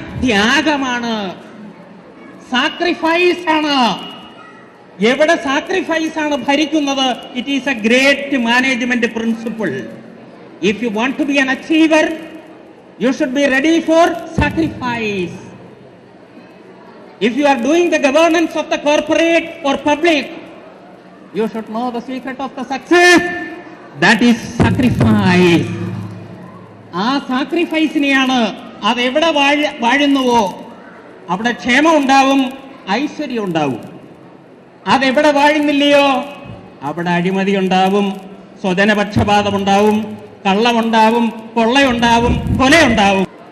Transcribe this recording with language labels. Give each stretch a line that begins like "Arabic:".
Malayalam: ത്യാഗമാണ്, sacrifice ആണ്. എവിടെ sacrifice ആണ് ഭരിക്കുന്നത്?
English: It is a great management principle. If you want to be an achiever, you should be ready for sacrifice. If you are doing the governance of the corporate or public, you should know the secret of the success. That is sacrifice.
Malayalam: ആ സാക്രിഫൈസിനെയാണ്, അതെവിടെ വാഴുന്നുവോ അവിടെ ക്ഷേമം ഉണ്ടാവും, ഐശ്വര്യം ഉണ്ടാവും. അതെവിടെ വാഴുന്നില്ലയോ അവിടെ അഴിമതി ഉണ്ടാവും, സ്വജനപക്ഷപാതം ഉണ്ടാവും, കള്ളമുണ്ടാവും, കൊള്ളയുണ്ടാവും, കൊലയുണ്ടാവും.